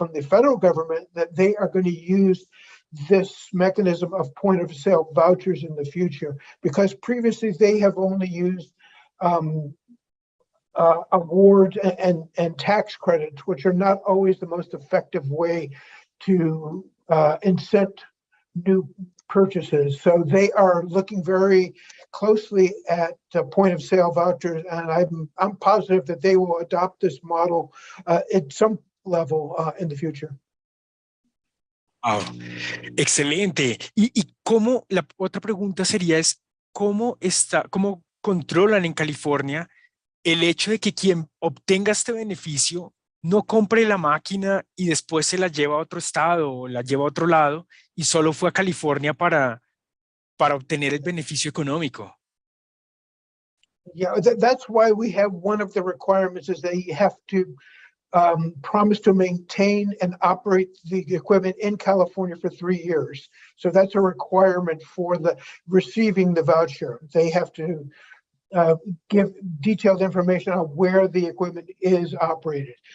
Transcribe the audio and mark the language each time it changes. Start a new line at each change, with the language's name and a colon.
English: federal government that they are going to use this mechanism of point of sale vouchers in the future, because previously they have only used awards and tax credits, which are not always the most effective way to incent new purchases. So they are looking very closely at point of sale vouchers, and I'm positive that they will adopt this model at some level in the future.
Spanish: Ah, excelente. Y cómo, la otra pregunta sería es, ¿cómo controlan en California el hecho de que quien obtenga este beneficio no compre la máquina y después se la lleva a otro estado o la lleva a otro lado y solo fue a California para obtener el beneficio económico?
English: Yeah, that's why we have one of the requirements is they have to promise to maintain and operate the equipment in California for 3 years. So that's a requirement for the receiving the voucher. They have to give detailed information on where the equipment is operated.